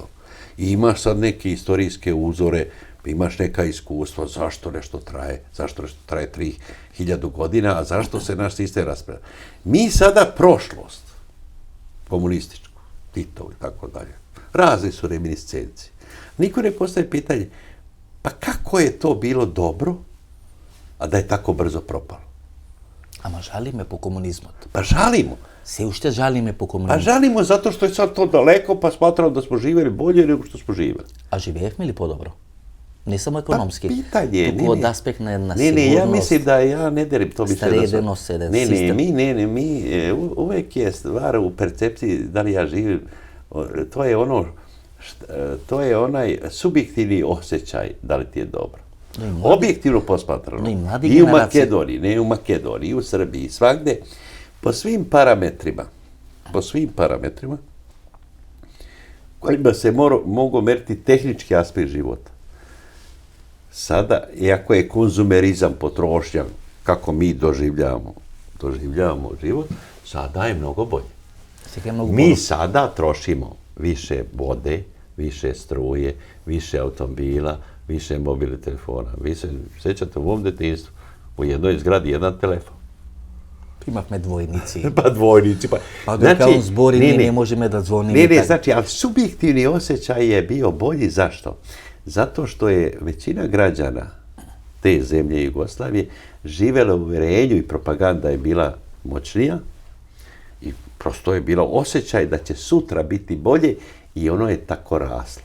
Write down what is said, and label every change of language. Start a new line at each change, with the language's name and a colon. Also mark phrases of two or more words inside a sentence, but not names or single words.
Serbian: I imaš sad neke istorijske uzore, imaš neka iskustva, zašto nešto traje 3000 godina, a zašto se naš sistem raspravlja. Mi sada prošlost, komunističku, Titovu i tako dalje, razne su reminiscencije. Niko ne postaje pitanje, pa kako je to bilo dobro, a da je tako brzo propalo?
Macedonian: Ама жалиме по комунизмот.
Serbian: Pa žalimo.
Macedonian: Се уште жалиме по
Serbian: Pa
Macedonian: комунизмот.
Serbian: žalimo zato što je sad to daleko, pa smatramo da smo živjeli bolje nego što smo živjeli.
Macedonian: А живеевме ли по-добро? Не само економски.
Serbian: Pitanje je,
Macedonian: туку од аспект на
Serbian: ne,
Macedonian: сигурност.
Serbian: ja mislim da ja ne derim, to bi se Sredenost, jedan sistem. mi, uvek je stvar u percepciji da li ja živim, to je onaj subjektivni osjećaj da li ti je dobro. Objektivno posmatrano, No i mladi i u generacije. Makedoniji, ne u Makedoniji, i u Srbiji, i svagde, po svim parametrima, kojima se mogu meriti tehnički aspekt života. Sada, iako je konzumerizam, potrošnja, kako mi doživljavamo život, sada je mnogo bolje.
Macedonian: Сега е многу
Serbian: Mi sada trošimo više vode, više struje, više automobila, više mobilnih telefona. Vi se sjećate u ovom detinjstvu, u jednoj zgradi jedan telefon.
Macedonian: Имавме двојници.
Serbian: Pa dvojnici.
Macedonian: Па дека он збори, ние не можеме да звониме.
Serbian: Ne, znači, ali subjektivni osjećaj je bio bolji. Zašto? Zato što je većina građana te zemlje Jugoslavije živjela u uvjerenju i propaganda je bila moćnija i prosto je bilo osjećaj da će sutra biti bolje i ono je tako raslo.